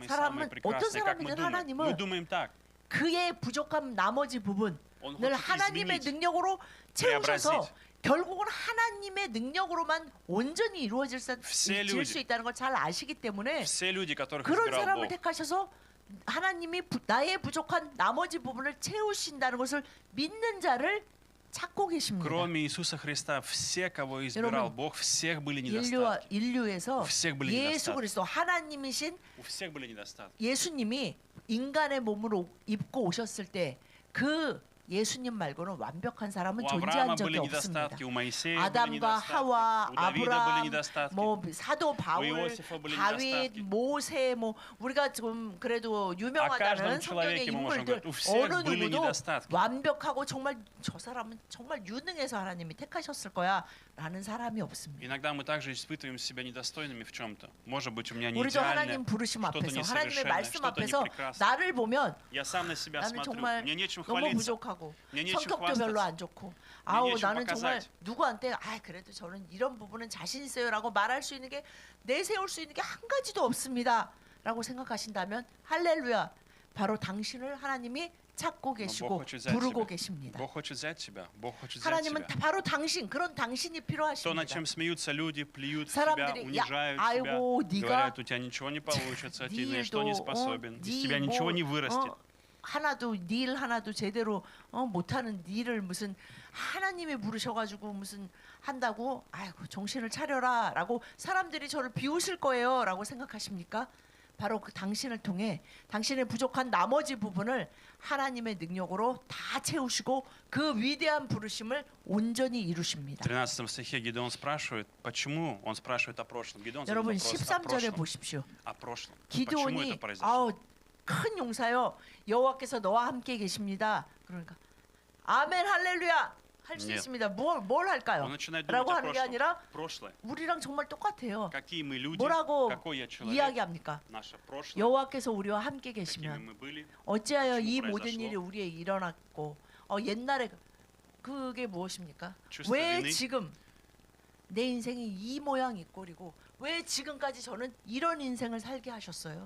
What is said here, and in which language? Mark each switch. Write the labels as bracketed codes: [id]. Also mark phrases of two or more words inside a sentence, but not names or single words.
[ko] 사람은 [ru] прекрасные, [ko] 어떤 [ru] как мы [ko] 사람이든 [ru] думаем. [ko] 하나님은 [ru] Мы думаим так. [ko] 그의 부족한 나머지 부분 [ru] Он [ko] 늘 [ru] хочет [ko] 하나님의 [ru] изменить, [ko] 능력으로 채우셔서 [ru] преобразить. [ko] 결국은 하나님의 능력으로만 온전히 이루어질 수 [ru] Все люди. [ko] 있다는 걸 잘 아시기 때문에 [ru] Все люди, которых [ko] 그런 [ru] избирал [ko] 사람을 [ru] Бог, [ko] 택하셔서 하나님이 나의 부족한 나머지 부분을 채우신다는 것을 믿는 자를 찾고 계십니다. [ru] кроме Иисуса Христа, все, кого избирал [ko] 여러분, [ru] Бог, всех были недостатки. [ko] 인류에서 [ru] У всех были [ko] 예수 [ru] недостатки. [ko] 그리스도 하나님이신 [ru] У всех были недостатки. [ko] 예수님이 인간의 몸으로 입고 오셨을 때 그 예수님 말고는 완벽한 사람은 [ru] У [ko] 존재한 [ru] Авраама [ko] 적이 [ru] были [ko] 없습니다. [ru] недостатки, у Моисея были [ko] 아담과 [ru] недостатки, [ko] 하와, [ru] у Давида были [ko] 아브라함, [ru] недостатки. [ko] 뭐 사도 바울, [ru] 요세프 были [ko] 다윗, [ru] недостатки. [ko] 모세, 뭐 우리가 좀 그래도 [ru] каждом [ko] 유명하다는 성경의 [ru] человеке мы можем [ko] 인물들 [ru] говорить, у всех [ko] 어느 [ru] были [ko] 누구도 [ru] недостатки. [ko] 완벽하고 정말 저 사람은 정말 유능해서 하나님이 택하셨을 거야라는 사람이 없습니다. [ru] Иногда мы также испытываем себя недостойными в чем-то. Может быть, у меня не [ko] 우리도 [ru] идеально, [ko] 하나님 부르심 [ru] что-то [ko] 앞에서 하나님의 [ru] несовершенное, [ko] 말씀 [ru] что-то [ko] 앞에서 [ru] непрекрасное. [ko] 나를 보면 [ru] Я сам на себя [ko] 나는 [ru] смотрю, [ko] 정말 [ru] мне нечем [ko] 너무 [ru] хвалиться, [ko] 부족하고 [ru] мне нечем [ko] 성격도 별로 [ru] хвастаться. [ko] 안 좋고 아우 [ru] нечем [ko] 나는 정말 [ru] показать. [ko] 누구한테 아 그래도 저는 이런 부분은 자신 있어요라고 말할 수 있는 게 내세울 수 있는 게 한 가지도 없습니다라고 생각하신다면 할렐루야 바로 당신을 하나님이 찾고 계시고 [ru] хочет взять [ko] 부르고 [ru] тебя. [ko] 계십니다. [ru] Бог хочет взять тебя, Бог хочет взять [ko] 하나님은 [ru] тебя. [ko] 바로 당신 그런 당신이 [ru] То, над [ko] 필요하십니다. [ru] чем смеются люди, плюют в тебя, [ko] 사람들이 [ru] унижают [ko] 아이고 [ru] тебя, [ko] 네가 [ru] говорят, у тебя ничего не получится, ты ни на что не способен, из тебя ничего не вырастет. [ko] 하나도 일 하나도 제대로 못하는 일을 무슨 하나님이 부르셔가지고 무슨 한다고 아이고 정신을 차려라라고 사람들이 저를 비웃을 거예요라고 생각하십니까? 바로 그 당신을 통해 당신의 부족한 나머지 부분을 하나님의 능력으로 다 채우시고 그 위대한 부르심을 온전히 [ru] В [ko] 이루십니다. [ru] 13 стихе Гедеон спрашивает, почему? Он спрашивает о прошлом. Гедеон задает [ko] 여러분 [ru] вопрос о [ko] 13절에 [ru] прошлом. [ko] 보십시오. [ru] О прошлом. Почему [ko] 기드온이 [ru] это произошло? [ko] 아우 큰 용사요 여호와께서 너와 함께 계십니다. 그러니까 아멘 할렐루야 할 수 네. 있습니다. 뭘 할까요? [ru] Он начинает думать [ko] 라고 [ru] о [ko] 하는 게 [ru] прошлом. [ko] 아니라 [ru] Прошлое. [ko] 우리랑 정말 똑같아요. [ru] Какие мы люди, [ko] 뭐라고 [ru] какой я человек, [ko] 이야기합니까? [ru] наше прошлое, [ko] 여호와께서 우리와 함께 [ru] какими [ko] 계시면 [ru] мы были. [ko] 어찌하여 이 지금 모든 [ru] произошло? [ko] 일이 우리에게 일어났고 옛날에 그게 무엇입니까? [ru] чувство [ko] 왜 [ru] вины. [ko] 지금 내 인생이 이 모양 이 꼴이고 왜 지금까지 저는 이런 인생을 살게 하셨어요?